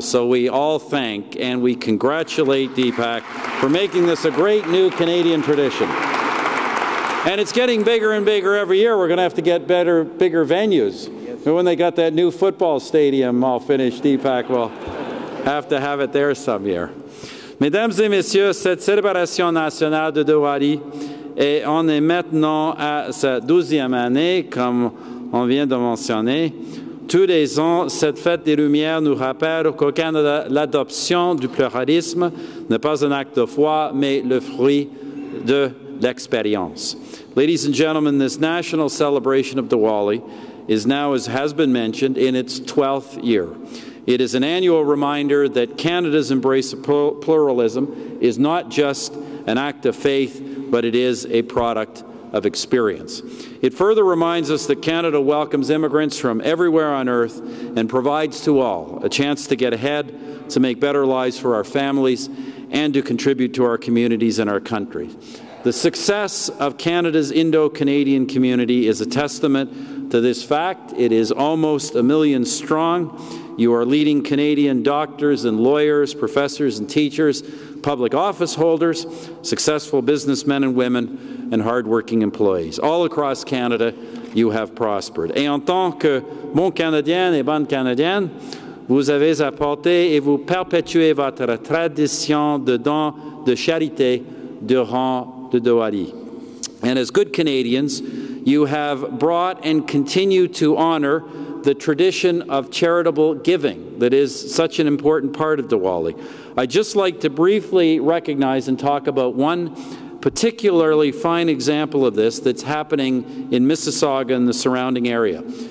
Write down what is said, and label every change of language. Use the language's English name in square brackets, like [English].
[English] So we all thank and we congratulate Deepak for making this a great new Canadian tradition. And it's getting bigger and bigger every year. We're going to have to get bigger venues. Yes. When they got that new football stadium all finished, Deepak will have to have it there some year. [French] Mesdames et messieurs, cette célébration nationale de Diwali, et on est maintenant à sa 12e année, comme on vient de mentionner. Tous les ans, cette fête des Lumières nous rappelle qu'au Canada, l'adoption du pluralisme n'est pas un acte de foi, mais le fruit de l'expérience. [English] Ladies and gentlemen, this national celebration of Diwali is now, as has been mentioned, in its 12th year. It is an annual reminder that Canada's embrace of pluralism is not just an act of faith, but it is a product of experience. It further reminds us that Canada welcomes immigrants from everywhere on earth and provides to all a chance to get ahead, to make better lives for our families, and to contribute to our communities and our country. The success of Canada's Indo-Canadian community is a testament to this fact. It is almost 1 million strong. You are leading Canadian doctors and lawyers, professors and teachers, public office holders, successful businessmen and women, and hard-working employees. All across Canada, you have prospered. [French] Et en tant que bon Canadien et bonne Canadienne, vous avez apporté et vous perpétuez votre tradition de don de charité durant the Diwali. [English] And as good Canadians, you have brought and continue to honor the tradition of charitable giving that is such an important part of Diwali. I'd just like to briefly recognize and talk about one particularly fine example of this that's happening in Mississauga and the surrounding area.